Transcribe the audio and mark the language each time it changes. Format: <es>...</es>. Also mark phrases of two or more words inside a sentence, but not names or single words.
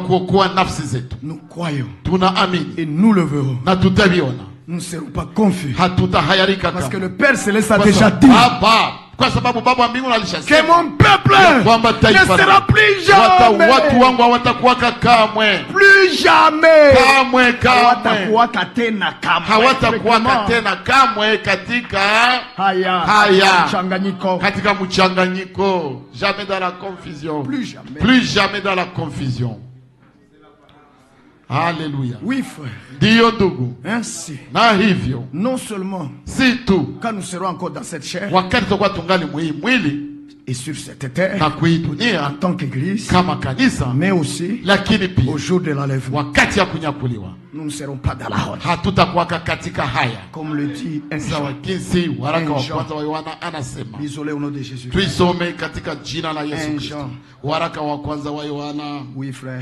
<fr>Nous croyons et nous le verrons. Nous ne serons pas confus parce que le Père Céleste a déjà dit que mon peuple ne sera plus jamais. Plus jamais.</fr> <sw>Hawatakuwaka tena kamwe katika katika mchanganyiko.</sw> <fr>Jamais dans la confusion. Plus jamais dans la confusion. Alléluia. Oui frère.</fr> <sw>Ndio ndugu.</sw> <fr>Ainsi.</fr> <sw>Na hivyo.</sw> <fr>Non seulement. Si tu. Quand nous serons encore dans cette chair.</fr> <sw>Wakati tutakuwa tungali mwili.</sw> <fr>et sur cette terre en tant qu'église, mais aussi au jour de l'enlèvement. Nous ne serons pas dans la honte. Comme le dit un Jean. Isolé au nom de Jésus. Un Jean. Oui, frère.</fr>